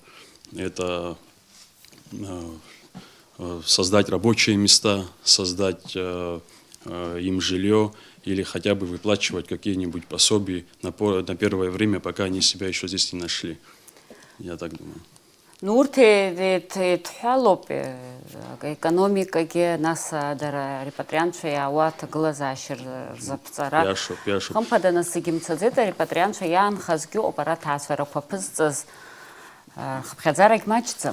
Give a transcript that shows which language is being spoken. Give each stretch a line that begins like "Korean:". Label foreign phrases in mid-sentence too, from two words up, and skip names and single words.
Russian: Это создать рабочие места, создать им жилье или хотя бы выплачивать какие-нибудь пособия на первое время, пока они себя еще здесь не нашли. Я так думаю.
Abkhazian: Урҭ еидҳәалоуп економикагьы, нас дара арепатриантцәа иаауа аҭагылазаашьа рзаԥҵара. Иашоуп. Хымԥада нас зегьы мцаӡеит, арепатриантцәа иаанхазгьы ыҟоуп ара ҭаацәарақәа ԥызҵаз рхыԥхьаӡарагь маҷӡам.